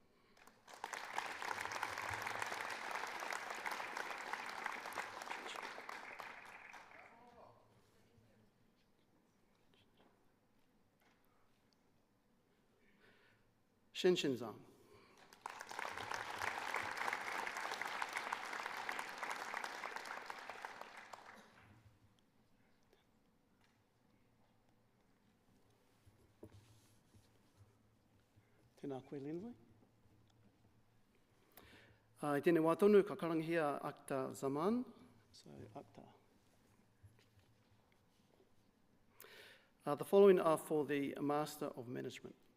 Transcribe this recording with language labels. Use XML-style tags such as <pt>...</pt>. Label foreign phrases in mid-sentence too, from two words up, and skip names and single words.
<mi>Shen Shen Zhang. Tēnā koe Lenway. I tēnei wā tonu ka karangihia Akta Zaman.</mi> <en>So, Akta. The following are for the Master of Management.</en>